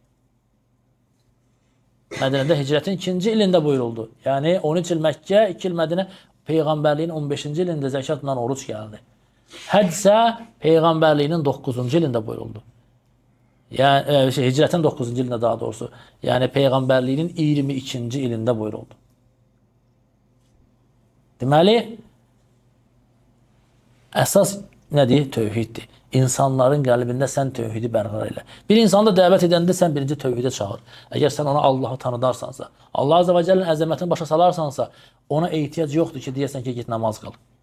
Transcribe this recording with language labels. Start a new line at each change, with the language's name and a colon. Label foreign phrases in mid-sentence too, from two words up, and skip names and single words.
Turkish: Medine'de hicretin 2. ilinde buyuruldu. Yani 13 il Mekke, 2 il Medine, peygamberliğin 15. ilinde zekatla oruç geldi. Hac ise peygamberliğinin 9. ilinde buyuruldu. Yani hicretin 9. ilinde daha doğrusu. Yani peygamberliğinin 22. ilinde buyuruldu.
Azerbaijani: Deməli, əsas nədir? Tövhiddir. İnsanların qəlbində sən tövhidi bərqərar elə. Bir insanı da dəvət edəndə sən birinci tövhidə çağır. Əgər sən ona Allahı tanıdarsansa, Allah
Arabic: عز وجل
Azerbaijani: əzəmətini başa salarsansa, ona ehtiyac yoxdur ki, deyəsən ki, git namaz qıl.